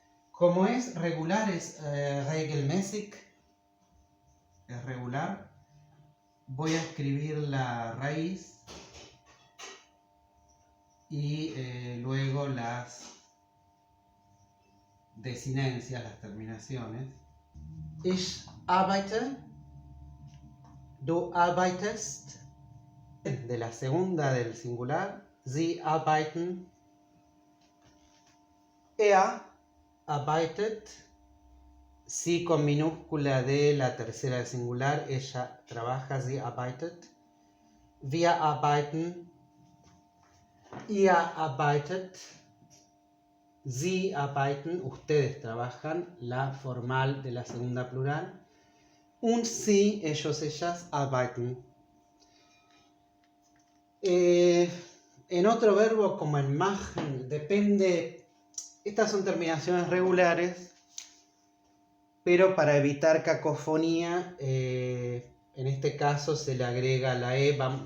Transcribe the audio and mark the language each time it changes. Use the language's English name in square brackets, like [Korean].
[Spanish] Como es regular, [German] es regelmäßig, [Spanish] es regular, voy a escribir la raíz y luego las desinencias, las terminaciones. [German] Ich arbeite, du arbeitest, [Spanish] de la segunda del singular, [German] sie arbeiten, er arbeitet, [Spanish] sie con minúscula de la tercera del singular, ella trabaja, [German] sie arbeitet, wir arbeiten, ihr arbeitet, Sie arbeiten, [Spanish] ustedes trabajan, la formal de la segunda plural. [German] Und sie, [Spanish] ellos, ellas, [German] arbeiten. [Spanish] En otro verbo, como en machen, depende. Estas son terminaciones regulares, pero para evitar cacofonía, en este caso se le agrega la E.